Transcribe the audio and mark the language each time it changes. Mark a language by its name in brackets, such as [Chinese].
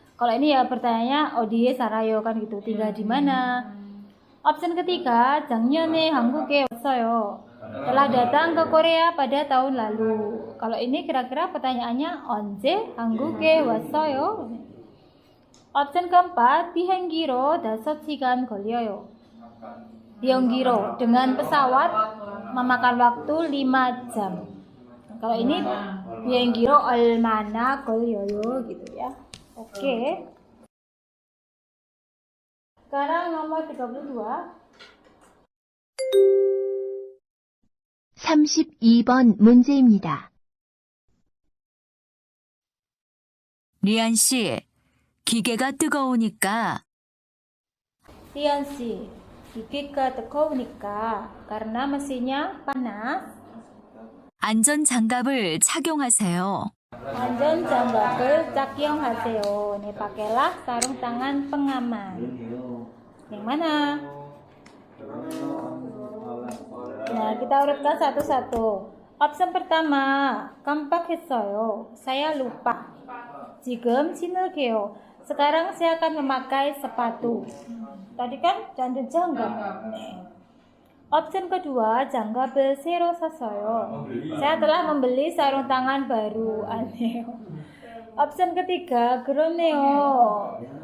[Indonesian] Kalau ini ya pertanyaannya [Korean] 어디에 살아요 [Indonesian] kan gitu. Tinggal di mana? Opsi ketiga, [Korean] 작년에 한국에 왔어요. [Indonesian] Telah datang ke Korea pada tahun lalu. Kalau ini kira-kira pertanyaannya [Korean] 언제 한국에 왔어요? [Indonesian] Opsi keempat, [Korean] 비행기로 5시간 걸려요. [Indonesian] 비행기로 dengan pesawat memakan waktu 5 jam. Kalau ini [Korean] 비행기로 얼마나 걸려요 [Indonesian] gitu ya. Oke. Sekarang nomor 32. [Korean] 32번 문제입니다. 리안 씨, 기계가 뜨거우니까 [Indonesian] Rian si, [Korean] gigi가 뜨거우니까 [Indonesian] karena mesinnya panas. [Korean] 안전 장갑을 착용하세요. 안전 장갑을 착용하세요. [Indonesian] Nih pakailah sarung tangan pengaman. Yang mana? Nah, kita urutkan satu-satu. Option pertama, [Korean] 깜빡했어요. [Indonesian] Saya lupa. [Korean] 지금 신을게요. [Indonesian] Sekarang saya akan memakai sepatu. Tadi kan jangan janggap. Option kedua, [Korean] 장갑을 새로 샀어요. [Indonesian] Saya telah membeli sarung tangan baru. Aneh. Option ketiga, [Korean] 그러네요.